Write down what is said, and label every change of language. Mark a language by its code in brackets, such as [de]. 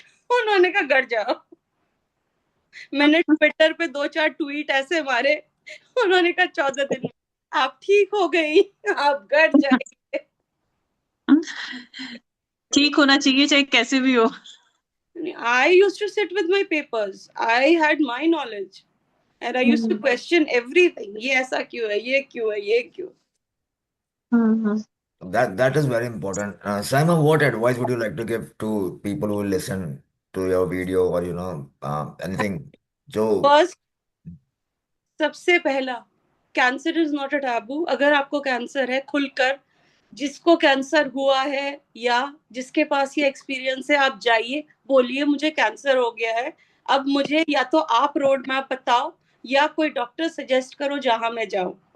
[hi] उन्होंने कहा घर जाओ. मैंने ट्विटर पे 2-4 ट्वीट ऐसे मारे. उन्होंने कहा 14 दिन में आप ठीक हो गई, आप घर जाइए. ठीक होना चाहिए चाहे कैसे भी हो. [en] I used to sit with my papers. I had my knowledge. And I used to question everything. [hi] ये ऐसा क्यों है, ये क्यों है, ये क्यों. [en] That is very important. Simon, what advice would you like to give to people who listen to your video or anything? [hi] जो [en] First, [hi] सबसे पहला, [en] Cancer is not a taboo. [hi] अगर आपको कैंसर है, खुलकर जिसको कैंसर हुआ है या जिसके पास ये एक्सपीरियंस है, आप जाइए, बोलिए मुझे कैंसर हो गया है. अब मुझे या तो आप रोड मैप बताओ या कोई डॉक्टर सजेस्ट करो जहां मैं जाऊं.